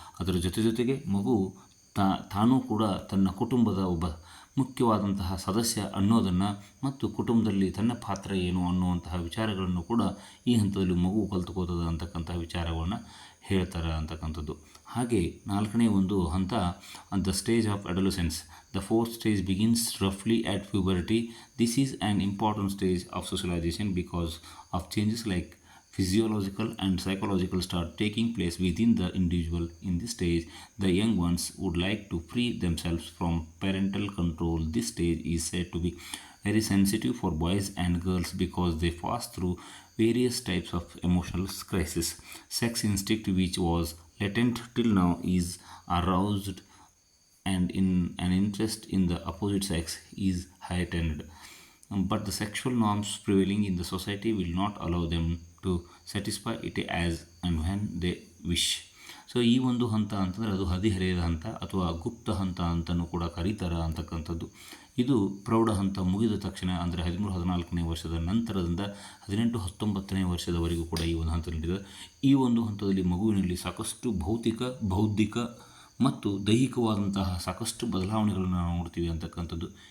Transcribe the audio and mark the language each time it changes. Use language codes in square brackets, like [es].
[kn] ಅದರ ಜೊತೆಗೆ ಮಗು ತಾನೂ ಕೂಡ ತನ್ನ ಕುಟುಂಬದ ಒಬ್ಬ ಮುಖ್ಯವಾದಂತಹ ಸದಸ್ಯ ಅನ್ನೋದನ್ನು ಮತ್ತು ಕುಟುಂಬದಲ್ಲಿ ತನ್ನ ಪಾತ್ರ ಏನು ಅನ್ನುವಂತಹ ವಿಚಾರಗಳನ್ನು ಕೂಡ ಈ ಹಂತದಲ್ಲಿ ಮಗು ಕಲ್ತ್ಕೋತದ ಅಂತಕ್ಕಂತಹ ವಿಚಾರವನ್ನು ಹೇಳ್ತಾರೆ ಅಂತಕ್ಕಂಥದ್ದು. ಹಾಗೆ 4ನೇ ಒಂದು ಹಂತ [en] The stage of adolescence. The fourth stage begins ರಫ್ಲಿ at puberty. This is an important stage of socialisation because of changes like physiological and psychological start taking place within the individual. In this stage, the young ones would like to free themselves from parental control. This stage is said to be very sensitive for boys and girls because they pass through various types of emotional crisis. Sex instinct, which was latent till now, is aroused, and in an interest in the opposite sex is heightened. But the sexual norms prevailing in the society will not allow them to satisfy it as and when they wish. [kn] So ಈ ಒಂದು ಹಂತ ಅಂತಂದರೆ ಅದು ಹದಿಹರೆಯದ ಹಂತ ಅಥವಾ ಗುಪ್ತ ಹಂತ ಅಂತಲೂ ಕೂಡ ಕರೀತಾರೆ ಅಂತಕ್ಕಂಥದ್ದು. ಇದು ಪ್ರೌಢ ಹಂತ ಮುಗಿದ ತಕ್ಷಣ ಅಂದರೆ 13-14ನೇ ವರ್ಷದ ನಂತರದಿಂದ 18-19ನೇ ವರ್ಷದವರೆಗೂ ಕೂಡ ಈ ಒಂದು ಹಂತ ನಡೆದಿದೆ. ಈ ಒಂದು ಹಂತದಲ್ಲಿ ಮಗುವಿನಲ್ಲಿ ಸಾಕಷ್ಟು ಭೌತಿಕ, ಬೌದ್ಧಿಕ ಮತ್ತು ದೈಹಿಕವಾದಂತಹ ಸಾಕಷ್ಟು ಬದಲಾವಣೆಗಳನ್ನು ನಾವು ನೋಡ್ತೀವಿ ಅಂತಕ್ಕಂಥದ್ದು.